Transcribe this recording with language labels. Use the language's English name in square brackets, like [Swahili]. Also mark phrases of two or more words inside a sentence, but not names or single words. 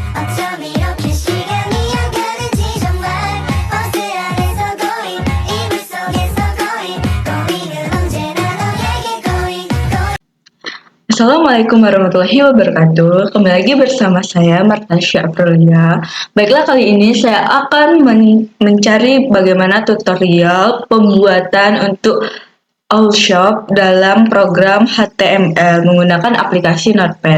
[Korean] 어쩜 이렇게 시간이 안 가는지 정말 버스 안에서 고인 이불 속에서 고인 고인은 언제나 너에게 고인 [Arabic] السلام عليكم ورحمة الله وبركاته. [Indonesian] Kembali lagi bersama saya Martasya Aprilia. Baiklah, kali ini saya akan mencari bagaimana tutorial pembuatan untuk Allshop dalam program HTML menggunakan aplikasi Notepad.